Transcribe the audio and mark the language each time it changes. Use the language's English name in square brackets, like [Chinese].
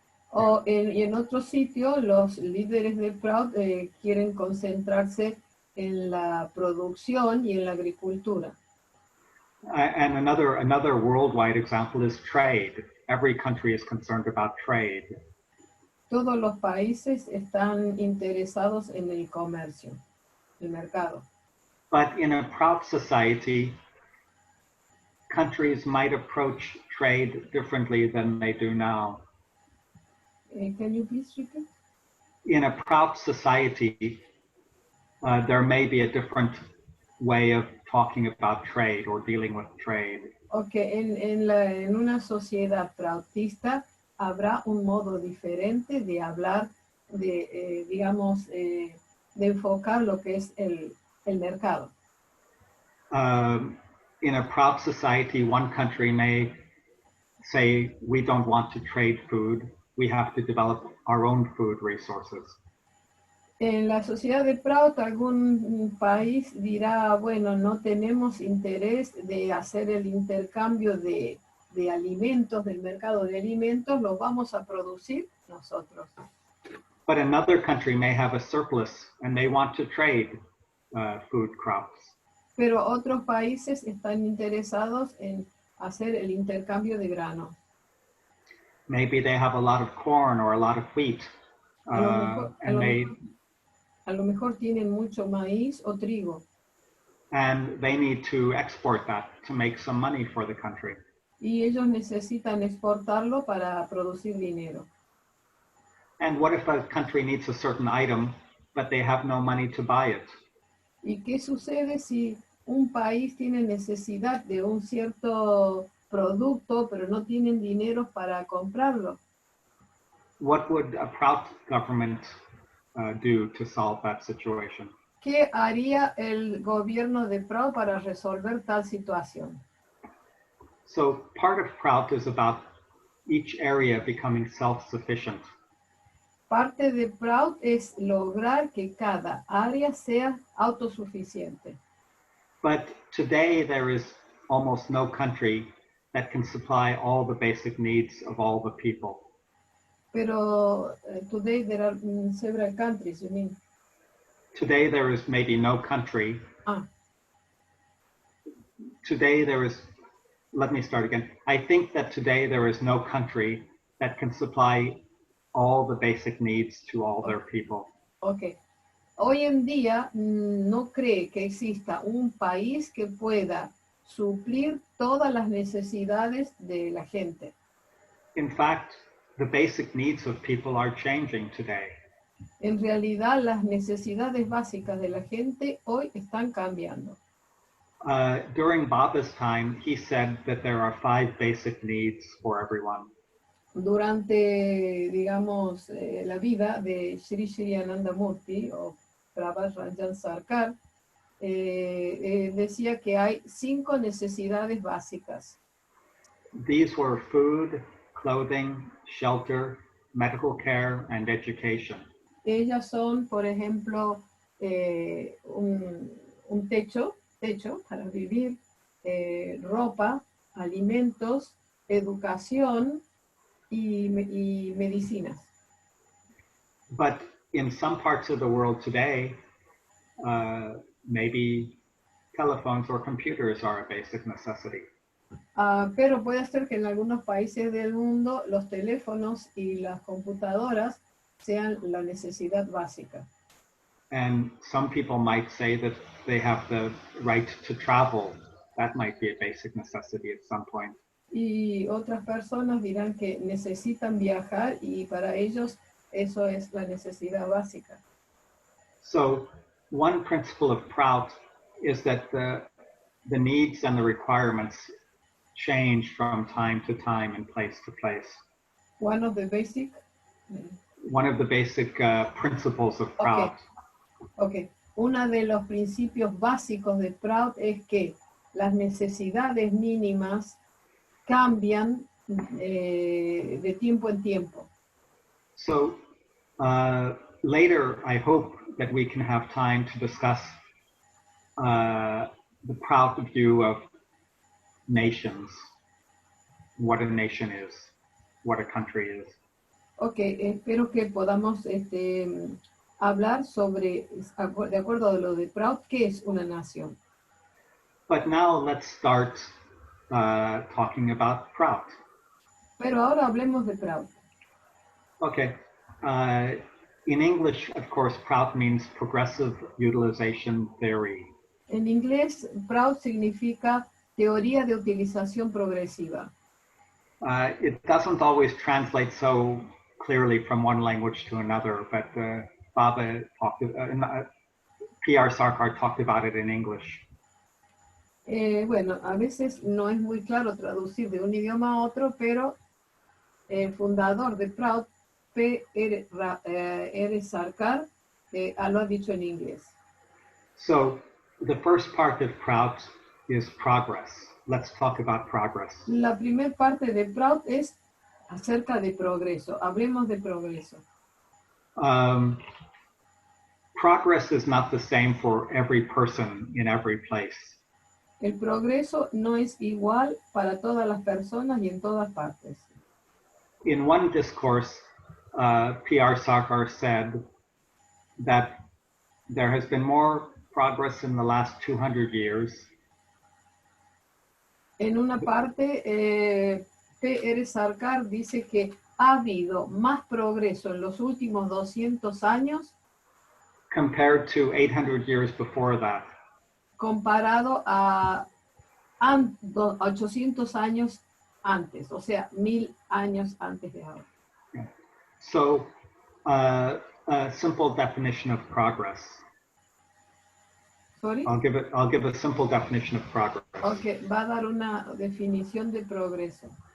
[Spanish] O en otro sitio, los líderes de Prout quieren concentrarse en la producción y en la agricultura. [English] And another worldwide example is trade. Every country is concerned about trade. [Spanish] Todos los países están interesados en el comercio, el mercado. [English] But in a Prout society, countries might approach trade differently than they do now. Can you please repeat? In a Prout society, there may be a different way of talking about trade or dealing with trade. [Spanish] Okay, en una sociedad proutista habrá un modo diferente de hablar, digamos, de enfocar lo que es el mercado. [English] In a Prout society, one country may say, we don't want to trade food, we have to develop our own food resources. [Spanish] En la sociedad de Prout, algún país dirá, bueno, no tenemos interés de hacer el intercambio de alimentos, del mercado de alimentos, los vamos a producir nosotros. [English] But another country may have a surplus and they want to trade food crops. [Spanish] Pero otros países están interesados en hacer el intercambio de grano. [English] Maybe they have a lot of corn or a lot of wheat. [Spanish] A lo mejor tienen mucho maíz o trigo. [English] And they need to export that to make some money for the country. [Spanish] Y ellos necesitan exportarlo para producir dinero. [English] And what if a country needs a certain item, but they have no money to buy it? [Spanish] ¿Y qué sucede si un país tiene necesidad de un cierto producto, pero no tienen dinero para comprarlo? [English] What would a Prout government do to solve that situation? [Spanish] ¿Qué haría el gobierno de Prout para resolver tal situación? [English] So part of Prout is about each area becoming self-sufficient. [Spanish] Parte de Prout es lograr que cada área sea autosuficiente. [English] But today there is almost no country that can supply all the basic needs of all the people. [Spanish] Pero [English] today there are several countries, you mean? Today there is maybe no country. Today there is, let me start again. I think that today there is no country that can supply all the basic needs to all their people. Okay. [Spanish] Hoy en día no cree que exista un país que pueda suplir todas las necesidades de la gente. [English] In fact, the basic needs of people are changing today. [Spanish] En realidad, las necesidades básicas de la gente hoy están cambiando. [English] During Baba's time, he said that there are 5 basic needs for everyone. [Spanish] Durante, digamos, la vida de Sri Ananda Murti o Prabhat Sarkar, decía que hay 5 necesidades básicas. [English] These were food, clothing, shelter, medical care, and education. [Spanish] Ellas son, por ejemplo, un techo para vivir, ropa, alimentos, educación y medicinas. [English] But in some parts of the world today, maybe telephones or computers are a basic necessity. [Spanish] Pero puede ser que en algunos países del mundo los teléfonos y las computadoras sean la necesidad básica. [English] And some people might say that they have the right to travel. That might be a basic necessity at some point. [Spanish] Y otras personas dirán que necesitan viajar y para ellos eso es la necesidad básica. [English] So one principle of Prout is that the needs and the requirements change from time to time and place to place. One of the basic principles of Prout. Okay. [Spanish] Uno de los principios básicos de Prout es que las necesidades mínimas cambian de tiempo en tiempo. [English] So later, I hope that we can have time to discuss the Prout view of nations, what a nation is, what a country is. [Spanish] Okay, espero que podamos hablar sobre, de acuerdo a lo de Prout, ¿qué es una nación? [English] But now let's start talking about Prout. [Spanish] Pero ahora hablemos de Prout. [English] Okay. In English, of course, Prout means Progressive Utilization Theory. [Spanish] En inglés, Prout significa Teoría de Utilización Progresiva. [English] It doesn't always translate so clearly from one language to another, but Baba talked, P.R. Sarkar talked about it in English. [Spanish] Bueno, a veces no es muy claro traducir de un idioma a otro, pero el fundador de Prout, P.R. Sarkar, lo ha dicho en inglés. [English] So, the first part of Prout is progress. Let's talk about progress. [Spanish] La primera parte de Prout es acerca de progreso. Hablemos de progreso. [English] Progress is not the same for every person in every place. [Spanish] El progreso no es igual para todas las personas y en todas partes. [English] In one discourse, P.R. Sarkar said that there has been more progress in the last 200 years. [Spanish] En una parte, P.R. Sarkar dice que ha habido más progreso en los últimos 200 años [English] compared to 800 years before that. [Spanish] Comparado a 800 años antes, o sea, 1000 años antes de ahora. [English] So, a simple definition of progress. Sorry? I'll give a simple definition of progress. [Spanish] Okay, va a dar una definición de progreso.